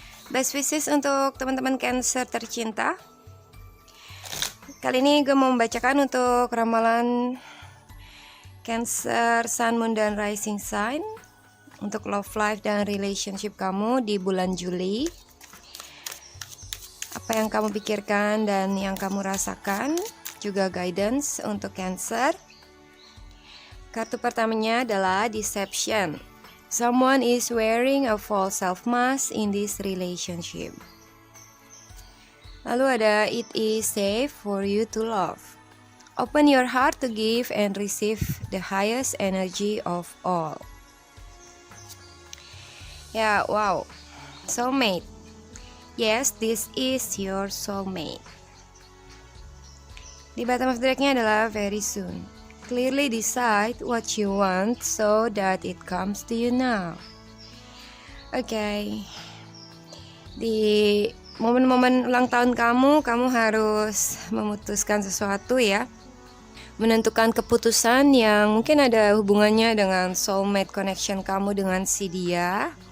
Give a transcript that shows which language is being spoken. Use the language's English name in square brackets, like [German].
[English] Best wishes [Indonesian] untuk teman-teman Cancer tercinta. Kali ini gue mau membacakan untuk ramalan Cancer, Sun, Moon, dan Rising Sign untuk love life dan relationship kamu di bulan Juli. Apa yang kamu pikirkan dan yang kamu rasakan, juga guidance untuk Cancer. Kartu pertamanya adalah Deception. [English] Someone is wearing a false self-mask in this relationship. [Indonesian] Lalu ada [English] It is safe for you to love. Open your heart to give and receive the highest energy of all. Ya, wow. Soulmate. Yes, this is your soulmate. Di bottom of the deck-nya adalah very soon. Clearly decide what you want so that it comes to you now. [Indonesian] Oke. Di momen-momen ulang tahun kamu harus memutuskan sesuatu ya. Menentukan keputusan yang mungkin ada hubungannya dengan soulmate connection kamu dengan si dia.